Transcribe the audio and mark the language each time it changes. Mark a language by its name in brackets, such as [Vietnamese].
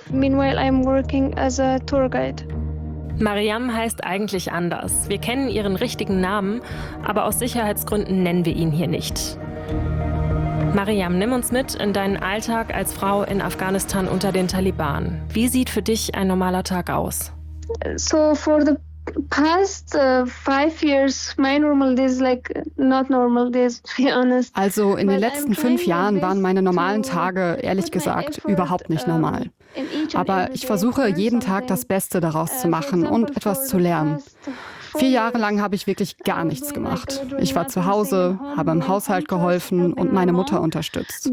[English] Meanwhile, I'm working as a tour guide. [German] Mariam heißt eigentlich anders. Wir kennen ihren richtigen Namen, aber aus Sicherheitsgründen nennen wir ihn hier nicht. Mariam, nimm uns mit in deinen Alltag als Frau in Afghanistan unter den Taliban. Wie sieht für dich ein normaler Tag aus? [English] So for the past 5 years, my normal days like not normal days, to be honest. [German] Also in den letzten 5 Jahren waren meine normalen Tage, ehrlich gesagt, überhaupt nicht normal. Aber ich versuche jeden Tag das Beste daraus zu machen und etwas zu lernen. 4 Jahre lang habe ich wirklich gar nichts gemacht. Ich war zu Hause, habe im Haushalt geholfen und meine Mutter unterstützt.